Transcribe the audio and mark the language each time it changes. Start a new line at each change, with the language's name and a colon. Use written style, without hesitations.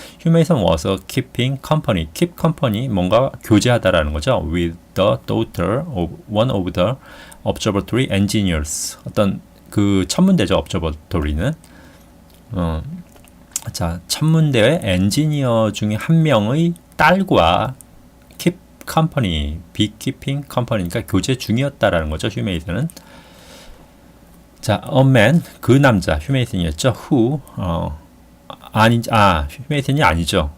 English: 휴메이슨 was a keeping company. keep company
Korean: 뭔가 교제하다라는 거죠.
English: with the daughter of one of the observatory engineers.
Korean: 어떤 그 천문대죠. observatory는 자, 천문대의 엔지니어 중에 한 명의 딸과
English: keep company, beekeeping company
Korean: 니까 교제 중이었다라는 거죠. 휴메이슨은. 자,
English: a man,
Korean: 그 남자, 휴메이슨이었죠. who, 휴메이슨이 아니죠.